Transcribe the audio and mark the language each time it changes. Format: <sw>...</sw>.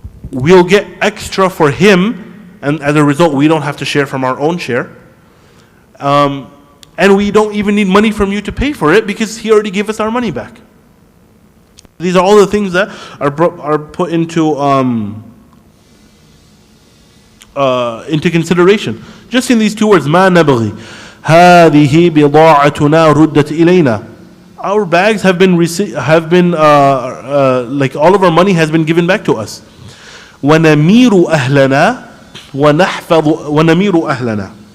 <en>We'll get extra for him, and as a result we don't have to share from our own share. And we don't even need money from you to pay for it because he already gave us our money back. These are all the things that are put into consideration. Just in these two words,</en> <ar>ما نبغي هذه بضاعتنا ردت إلينا.</ar> <en>Our bags have been like all of our money has been given back to us.</en> <ar>ونمير أهلنا ونمير أهلنا.</ar>